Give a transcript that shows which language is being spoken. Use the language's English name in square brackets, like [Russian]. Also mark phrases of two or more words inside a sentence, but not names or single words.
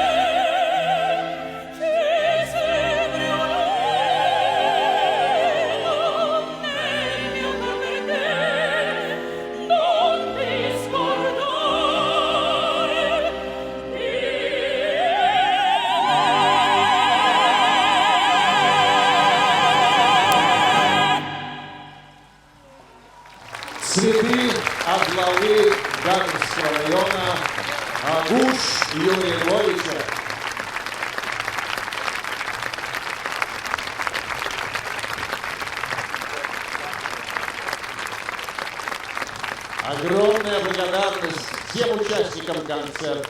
[Italian] C'è sempre un lieto nel mio cor per te. Non ti scordar di me. [Russian] Цветы от главы Гагарского района Агуш Юрия Львовича. Огромная благодарность всем участникам концерта.